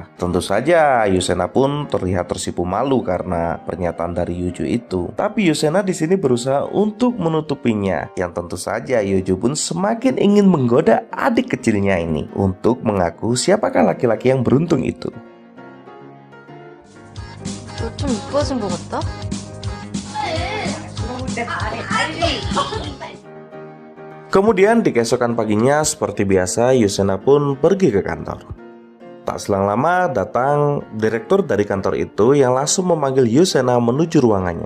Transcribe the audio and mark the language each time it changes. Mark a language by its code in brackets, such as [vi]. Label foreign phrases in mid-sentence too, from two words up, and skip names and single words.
[id] Tentu saja Yusena pun terlihat tersipu malu karena pernyataan dari Yojo itu. Tapi Yusena di sini berusaha untuk menutupinya. Yang tentu saja Yojo pun semakin ingin menggoda adik kecilnya ini untuk mengaku siapakah laki-laki yang beruntung itu. [ko] 너 좀 이뻐진 것 같다? [id] Kemudian di keesokan paginya seperti biasa Yusena pun pergi ke kantor. Tak selang lama datang direktur dari kantor itu yang langsung memanggil Yusena menuju ruangannya.